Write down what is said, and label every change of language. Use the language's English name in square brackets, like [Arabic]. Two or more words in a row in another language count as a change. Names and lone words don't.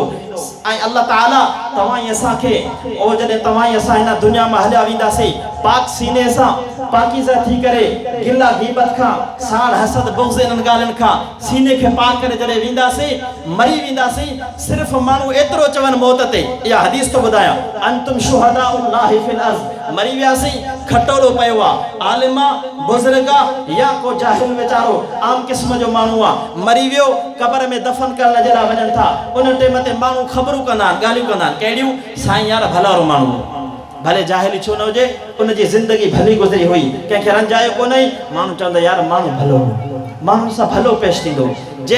[Sindhi] ऐं अल्लाह ताला तव्हां असांखे ओ जॾहिं तव्हां असां हिन दुनिया में हलिया वेंदासीं पाक सीने सां, पाकीज़ा थी करे, गिला गीबत खां, साड़ हसद बुग़्ज़ इन्हनि ॻाल्हियुनि खां सीने खे पाक करे जॾहिं वेंदासीं, मरी वेंदासीं, सिर्फ़ु माण्हू एतिरो चवनि मौत ते, इहा हदीस थो ॿुधायां, [Arabic] أنتم شهداء الله في الأرض, [Sindhi] मरी वियासीं, खटोलो पियो आहे, आलिमा बुज़ुर्गा या को जाहिल वीचारो आम क़िस्म जो माण्हू आहे, मरी वियो, क़बर में दफ़न करण जे लाइ वञनि था। उन टाइम ते माण्हू ख़बरूं कंदा आहिनि, ॻाल्हियूं कंदा आहिनि, कहिड़ियूं? साईं यार भलारो माण्हू, भले जाहिली छो न हुजे, उनजी ज़िंदगी भली गुज़री हुई, कंहिंखे रंजायो कोन्हे, माण्हू चवंदा यार माण्हू भलो, माण्हू सां भलो पेश थींदो।